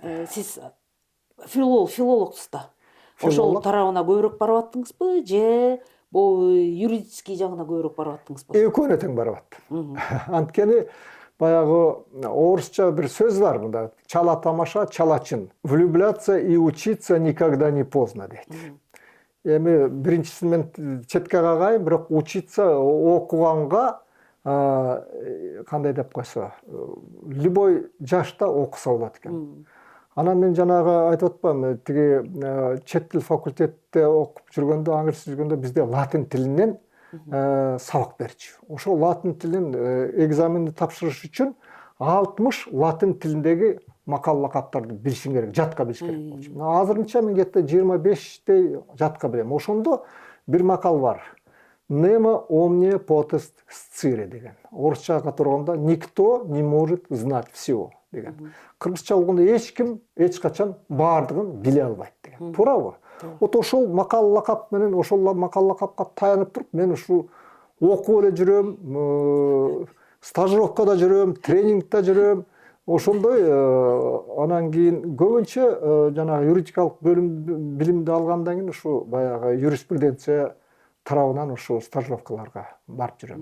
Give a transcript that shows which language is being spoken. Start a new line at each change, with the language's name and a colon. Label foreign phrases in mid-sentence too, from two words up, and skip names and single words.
Kyrgyz: Сиз филологсуз да. Ошол Филолог. тарабына көбүрөөк барып аттыңызбы же бул юридический жагына көбүрөөк барып аттыңызбы? Экөөнө тең барып аттым. Анткени баягы орусча бир сөз бар мында: чала тамаша, чала чын.
Russian: Влюбляться и учиться никогда не поздно дейт.
Kyrgyz: Эми биринчисин мен четке кагайын, бирок учиться окуганга кандай деп койсо, любой жашта окуса болот экен. Анан мен жанагы айтып атпаймынбы, тиги чет тил факультетте окуп жүргөндө, англис жүргөндө бизде латын тилинен сабак берчү. Ошол латын тилин экзаменди тапшырыш үчүн 60 латын тилиндеги макал лакаптарды билишиң керек, жатка билиш керек болчу. Азырынча мен где-то 25 жатка билем. Ошондо бир макал бар:
Latin: Nemo omnia potest scire деген.
Kyrgyz: Орусча которгондо
Russian: никто не может знать всего деген.
Kyrgyz: Кыргызча болгондо эч ким эч качан баардыгын биле албайт деген. Туурабы? Вот ошол макал лакап менен, ошол макал лакапка таянып туруп мен ушу окуп эле жүрөм, стажировкада жүрөм, тренингде жүрөм. Ошондой анан кийин көбүнчө жанагы юридикалык бөлүм билимди алгандан кийин ушу баягы юриспруденция тарабынан ушу стажировкаларга барып жүрөм.